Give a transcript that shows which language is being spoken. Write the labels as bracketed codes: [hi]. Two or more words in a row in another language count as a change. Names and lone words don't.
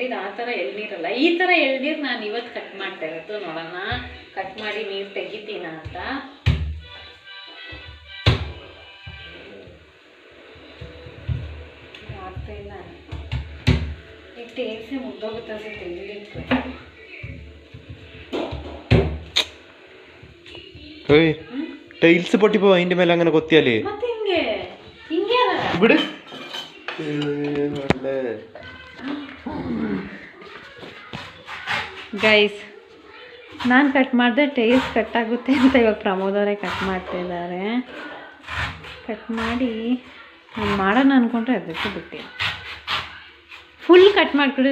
[kn] ಇದು ಆ ಥರ ಎಳ್ನೀರಲ್ಲ. ಈ ಥರ ಎಳ್ನೀರು ನಾನು ಇವತ್ತು ಕಟ್ ಮಾಡ್ತಾ ಇರೋದು. ನೋಡೋಣ ಕಟ್ ಮಾಡಿ ನೀರು ತೆಗಿತೀನ ಅಂತ. ಆಗ್ತಾಯಿಲ್ಲ, ಈಗ ಟೇಲ್ಸೇ ಮುಗ್ದೋಗುತ್ತೆ ಅನ್ಸುತ್ತೆ. [ml] ടൈൽസ് പൊട്ടിപ്പോ അതിന്റെ മേലെ അങ്ങനെ കൊത്തിയാല് [kn] ಮತ್ತೆ ಹಿಂಗೆ ಹಿಂಗೆ ಬಿಡು. ಗೈಸ್, ನಾನು ಕಟ್ ಮಾಡಿದೆ, [en] tiles cut [kn] ಆಗುತ್ತೆ ಅಂತ ಇವಾಗ ಪ್ರಮೋದ್ ಅವರೇ ಕಟ್ ಮಾಡ್ತಿದ್ದಾರೆ. ಕಟ್ ಮಾಡಿ ನಾನು ಮಾಡೋಣ ಅಂದ್ಕೊಂಡ್ರೆ ಅದಕ್ಕೆ ಬಿಟ್ಟು [en] full cut [kn] ಮಾಡಿಕೊಡಿ.